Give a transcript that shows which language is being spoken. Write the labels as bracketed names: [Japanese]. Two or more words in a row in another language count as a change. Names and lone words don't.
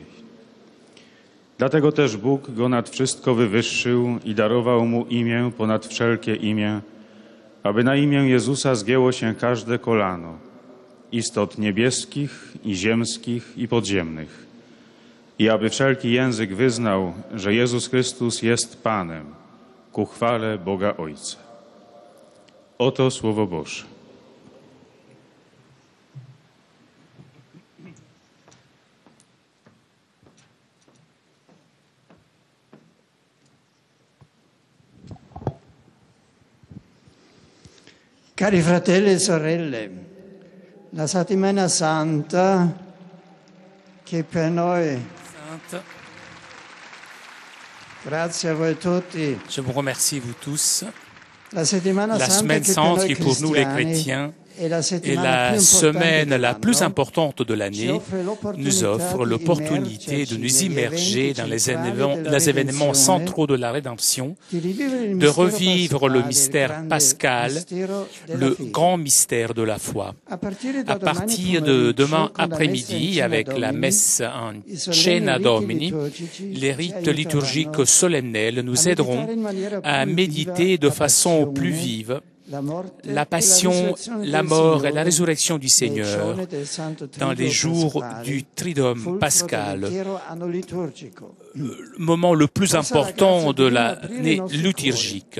[Polish] Dlatego też Bóg go nad wszystko wywyższył i darował mu imię ponad wszelkie imię, aby na imię Jezusa zgięło się każde kolano, istot niebieskich i ziemskich i podziemnych, i aby wszelki język wyznał, że Jezus Chrystus jest Panem, ku chwale Boga Ojca. Oto Słowo Boże. [Italian] Cari fratelli e sorelle, la settimana santa che per noi, [French] Sainte, [Italian] grazie a voi tutti, [French] je vous remercie, vous tous, [Italian] La Settimana La Santa [French] semaine [Italian] che per [French] sainte [Italian] noi [French] qui pour nous les [Italian] cristiani [French] chrétiens [Italian] è la [French] est [Italian] settimana [French] la [Italian] più importante [French] semaine la [Italian] dell'anno, [French] plus importante de [Italian] ci [French] l'année, [Italian] offre [French] nous offre l'opportunité de nous immerger dans les événements centraux de la rédemption, de revivre le mystère pascal, le grand mystère de la foi. À partir de demain après-midi, avec la messe en [Latin] Cena Domini, [French] les rites liturgiques solennels nous aideront à méditer de façon plus vive la passion, la mort et la résurrection du Seigneur dans les jours du Triduum pascal, le moment le plus important de l'année liturgique.